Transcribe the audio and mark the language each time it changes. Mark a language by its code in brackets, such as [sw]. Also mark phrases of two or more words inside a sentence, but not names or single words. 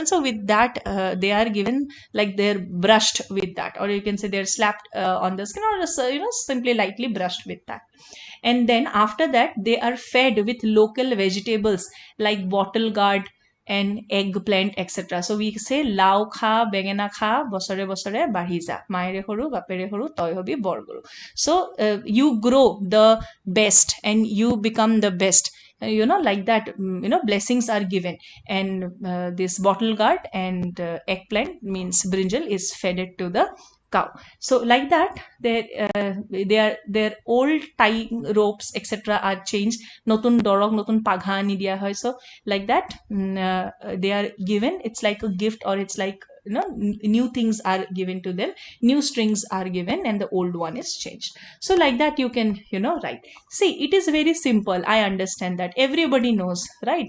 [en] So with that they are given, like they're brushed with that, or you can say they're slapped on the skin, or just simply lightly brushed with that. And then after that they are fed with local vegetables like bottle gourd and eggplant, etc. So we say [as] লাও খা বেঙেনা খা বছৰে বছৰে বাঢ়ি যা, মায়েৰে সৰু বাপেৰে সৰু তই হবি বৰ গৰু. [en] So you grow the best and you become the best, like that. Blessings are given, and this bottle gourd and eggplant means brinjal is fed to the cow. So like that, their old tying ropes etc are changed, [as] নতুন ডৰক নতুন পঘা আনি দিয়া হয়. [en] So like that they are given, it's like a gift, or it's like new things are given to them, new strings are given, and the old one is changed. So like that you can write. See, it is very simple, I understand that everybody knows, right?